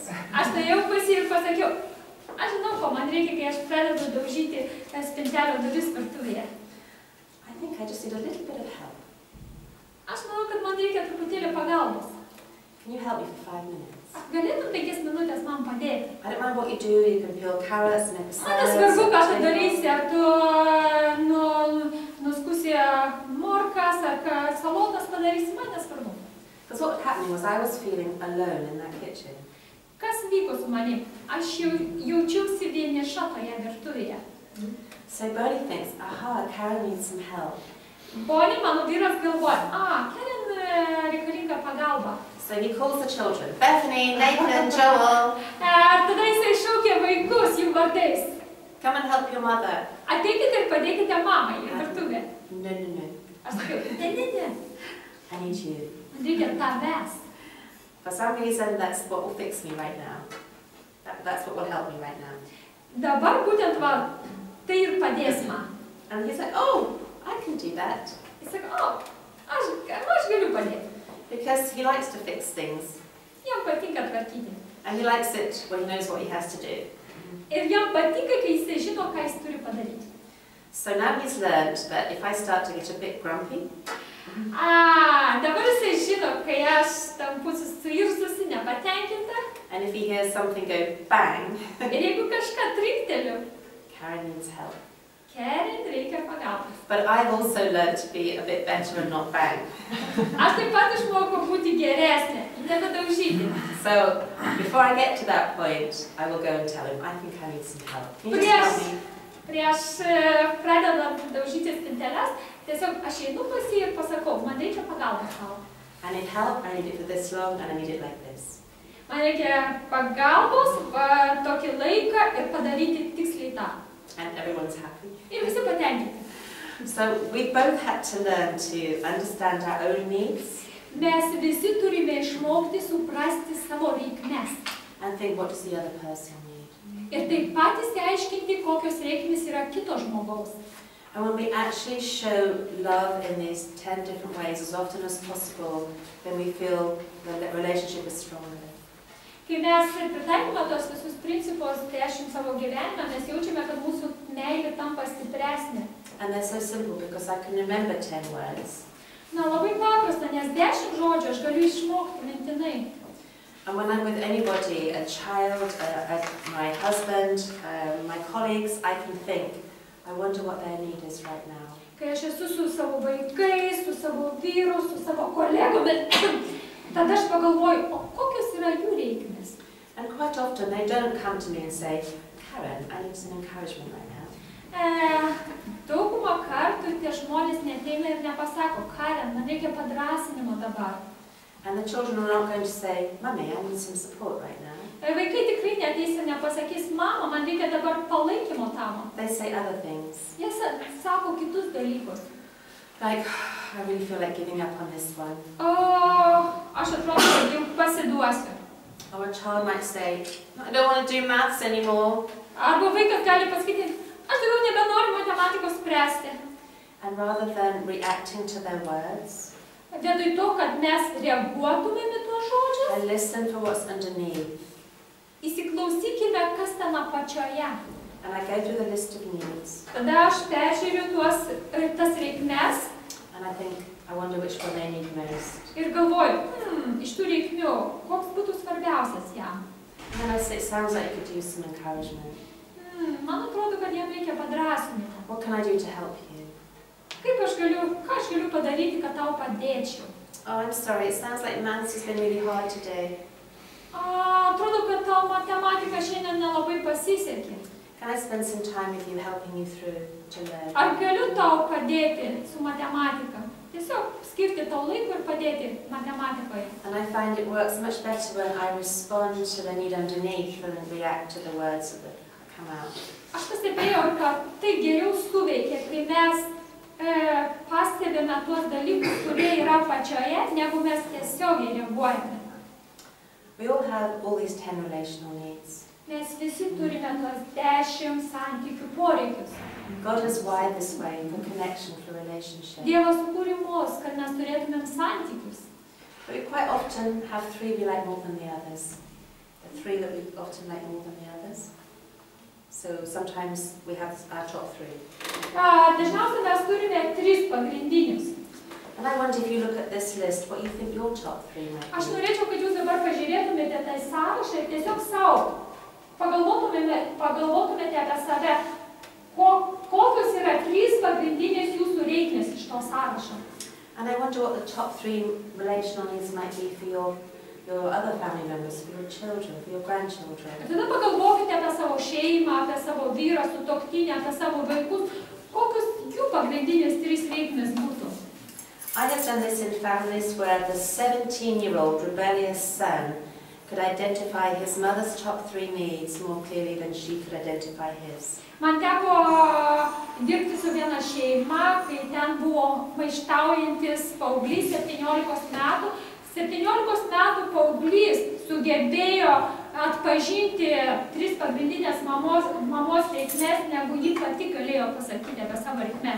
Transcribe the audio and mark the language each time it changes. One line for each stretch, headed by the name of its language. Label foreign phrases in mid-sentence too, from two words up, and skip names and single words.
Lithuanian: Aš nuėjau pas jį ir pasakiau, aš žinau, ko man reikia, kai aš pradedu daužyti spintelio duris virtuvėje.
English: I think I just need a little bit of help.
Lithuanian: Aš manau, kad man reikia truputėlį pagalbos.
English: Can you help me for 5 minutes?
Lithuanian: Galėtum 5 minutės man padėti.
English: I don't mind what you do, you can peel carrots and
Lithuanian: Man nesvarbu, ką tu darysi, ar tu nuskusi morkas, ar salotas padarysi, man nesvarbu.
English: Because what was happening was I was feeling alone in that kitchen.
Lithuanian: Kas vyko su manim? Aš jaučiausi vieniša toje virtuvėje.
English: So Bernie thinks, aha, Karen needs some help.
Lithuanian: Bonnie, mano vyras galvoja, Karen reikalinga pagalba.
English: So he calls the children, Bethany, Nathan, Joel.
Lithuanian: Tada jisai šaukė vaikus jų vardais.
English: Come and help your mother.
Lithuanian: Ateikite ir padėkite mamai į virtuvę.
English: No.
Lithuanian: Aš sakiau, ne.
English: I need you.
Lithuanian: Man reikia tavęs.
English: For some reason, that's what will fix me right now. That's what will help me right now.
Lithuanian: Dabar būtent tai ir padės man.
English: And he's like, oh, I can do that.
Lithuanian: Jis sako, aš galiu padėti.
English: Because he likes to fix things.
Lithuanian: Jam patinka tvarkyti.
English: And he likes it when he knows what he has to do.
Lithuanian: Ir jam patinka, kai jis žino, ką jis turi padaryti.
English: So now he's learned that if I start to get a bit grumpy,
Lithuanian: dabar jisai žino, kai aš tampu suirzusi, nepatenkinta.
English: And if he hears something go bang,
Lithuanian: Ir jeigu kažką trikteliu,
English: Karen needs help.
Lithuanian: Karen reikia pagalbos.
English: But I've also learned to be a bit better and not bang.
Lithuanian: Aš taip pat išmokau būti geresnė, nebedaužyti.
English: So before I get to that point, I will go and tell him, I think I need some help. Can you just help me?
Lithuanian: Prieš pradedant daužyti spinteles, tiesiog aš einu pas jį ir pasakau, man reikia pagalbos tau.
English: I need help, I need it for this long, and I need it like this.
Lithuanian: Man reikia pagalbos, tokį laiką ir padaryti tiksliai tą.
English: And everyone's happy.
Lithuanian: Ir visi patenkinti.
English: So we both had to learn to understand our own needs.
Lithuanian: Mes visi turime išmokti suprasti savo reikmes.
English: And think, what does the other person need?
Lithuanian: Ir taip pat įsiaiškinti, kokios reikmės yra kito žmogaus.
English: And when we actually show love in these 10 different ways as often as possible, then we feel the relationship is stronger.
Lithuanian: Kai mes pritaikome tos visus principus 10 savo gyvenime, mes jaučiame, kad mūsų meilė tampa stipresnė.
English: And they're so simple because I can remember 10 words.
Lithuanian: Na, labai paprasta, nes 10 žodžių aš galiu išmokti mintinai.
English: And when I'm with anybody, a child, my husband, my colleagues, I can think, I wonder what their need is right now.
Lithuanian: Kai aš esu su savo vaikais, su savo vyru, su savo kolegomis, tada aš pagalvoju, o kokios yra jų reikmės.
English: And quite often they don't come to me and say, Karen, I need some encouragement right now.
Lithuanian: Daugumą kartų tie žmonės neateina ir nepasako, Karen, man reikia padrasinimo dabar.
English: And the children are not going to say, Mummy, I need some support right now.
Lithuanian: Vaikai tikrai neateis ir nepasakys, mama, man reikia dabar palaikymo tamo.
English: They say other things.
Lithuanian: Jie sako kitus dalykus.
English: Like, I really feel like giving up on this one.
Lithuanian: Aš atrodo, kad jau pasiduosiu.
English: Or a child might say, I don't want to do maths anymore.
Lithuanian: Arba vaikas gali pasakyti, aš daugiau nebenoriu matematikos spręsti.
English: And rather than reacting to their words,
Lithuanian: vietoj to, kad mes reaguotumėm į tuos žodžius,
English: I listen for what's underneath.
Lithuanian: Įsiklausykime, kas ten apačioje.
English: And I go through the list of needs.
Lithuanian: Tada aš peržiūriu tas reikmes.
English: And I think, I wonder which one they need most.
Lithuanian: Ir galvoju, iš tų reikmių, koks būtų svarbiausias jam.
English: And then I say, it sounds like you could use some encouragement.
Lithuanian: Man atrodo, kad jam reikia padrasinimo.
English: What can I do to help you?
Lithuanian: Ką aš galiu padaryti, kad tau padėčiau?
English: Oh, I'm sorry, it sounds like maths has been really hard today.
Lithuanian: Atrodo, kad tau matematika šiandien nelabai pasisekė.
English: Can I spend some time with you helping you through to learn?
Lithuanian: Ar galiu tau padėti su matematika? Tiesiog skirti tau laiko ir padėti matematikoje.
English: And I find it works much better when I respond to the need underneath than react to the words that come out.
Lithuanian: Aš pastebėjau, kad tai geriau suveikia, kai mes pastebime tuos dalykus, kurie yra pačioje, negu mes tiesiogiai reaguojame.
English: We all have all these 10 relational needs.
Lithuanian: Mes visi turime tuos 10 santykių poreikius.
English: God has wired this way for connection, for relationship.
Lithuanian: Dievas sukūrė mus, kad mes turėtumėm santykius.
English: But we quite often have 3 we like more than the others. The 3 that we often like more than the others. So sometimes we have our top 3.
Lithuanian: Dažniausiai mes turime 3 pagrindinius.
English: And I wonder if you look at this list, what you think your top 3 might be.
Lithuanian: Aš norėčiau, kad jūs dabar pažiūrėtumėte tą sąrašą ir tiesiog savo pagalvotumėte apie save, kokios yra 3 pagrindinės jūsų reikmės iš to sąrašo.
English: And I wonder what the top 3 relational needs might be for your other family members, for your children, for your grandchildren.
Lithuanian: Ir tada pagalvokite apie savo šeimą, apie savo vyrą, sutuoktinę, apie savo vaikus, kokios jų pagrindinės 3 reikmės būtų.
English: I have done this in families where the 17-year-old rebellious son could identify his mother's top 3 needs more clearly than she could identify his.
Lithuanian: Man teko dirbti su viena šeima, kai ten buvo maištaujantis paauglys 17 metų. 17 metų paauglys sugebėjo atpažinti 3 pagrindinės mamos reikmes, negu ji pati galėjo pasakyti apie savo reikmes.